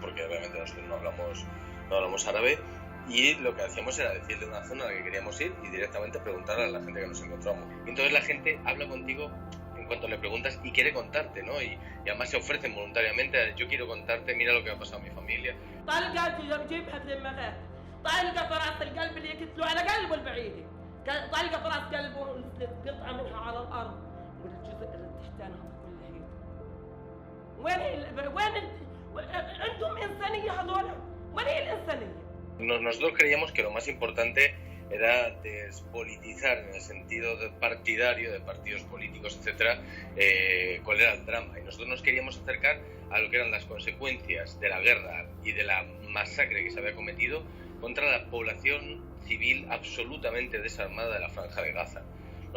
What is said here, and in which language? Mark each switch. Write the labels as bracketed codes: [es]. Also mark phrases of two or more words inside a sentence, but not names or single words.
[es] Porque obviamente nosotros no hablamos árabe, y lo que hacíamos era decirle una zona a la que queríamos ir y directamente preguntar a la gente que nos encontramos. Entonces la gente habla contigo en cuanto le preguntas y quiere contarte, ¿no? Y además se ofrecen voluntariamente, yo quiero contarte, mira lo que ha pasado a mi familia. [ar] طلقة في راس القلب اللي يكتلوا على قلبه البعيدة، طلقة في راس قلبه قطعة منها على الأرض والجزء اللي تحتانها كله وين عندهم إنسانية هذول؟ وين هي الإنسانية؟ [es] Nosotros creíamos que lo más importante era despolitizar en el sentido partidario, de partidos políticos, etcétera, cuál era el drama. Y nosotros nos queríamos acercar a lo que eran las consecuencias de la guerra y de la masacre que se había cometido contra la población civil absolutamente desarmada de la Franja de Gaza, ¿no?